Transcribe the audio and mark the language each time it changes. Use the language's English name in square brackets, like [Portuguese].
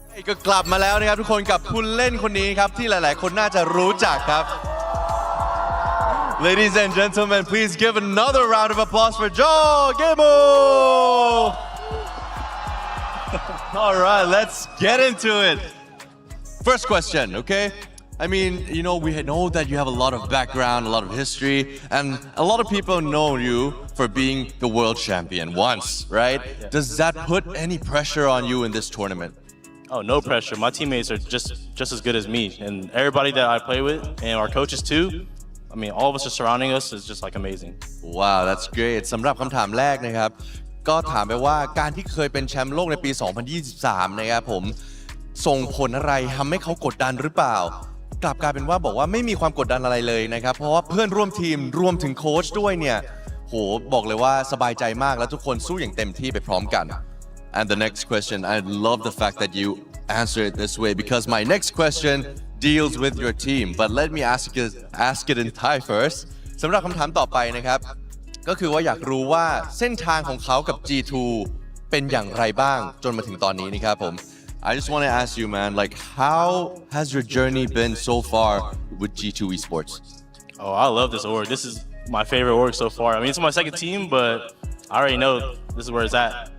[Thai] ก็กลับมาแล้วนะครับทุกคนกับผู้เล่นคนนี้ครับที่หลายๆคนน่าจะรู้จักครับ [English] Ladies and gentlemen, please give another round of applause for Jorgamo. All right, let's get into it. First question, okay? I mean, we know that you have a lot of background, a lot of history, and a lot of people know you for being the world champion once, right? Does that put any pressure on you in this tournament? Oh, no pressure. My teammates are just as good as me, and everybody that I play with, and our coaches too. I mean, all of us are surrounding us is just like amazing. Wow, that's great. [Thai] สำหรับคำถามแรกนะครับก็ถามไปว่าการที่เคยเป็นแชมป์โลกในปี 2023 นะครับผมส่งผลอะไรทำให้เขากดดันหรือเปล่ากลับกลายเป็นว่าบอกว่าไม่มีความกดดันอะไรเลยนะครับเพราะว่าเพื่อนร่วมทีมรวมถึงโค้ชด้วยเนี่ยโหบอกเลยว่าสบายใจมากและทุกคนสู้อย่างเต็มที่ไปพร้อมกัน [English] And the next question, I love the fact that you answer it this way because my next question deals with your team. But let me ask it in Thai first. [Thai] สำหรับคำถามต่อไปนะครับก็คือว่าอยากรู้ว่าเส้นทางของเขากับ G2 เป็นอย่างไรบ้างจนมาถึงตอนนี้นะครับผม [English] I just want to ask you, man, like how has your journey been so far with G2 Esports? Oh, I love this org. This is my favorite org so far. I mean, it's my second team, but I already know this is where it's at.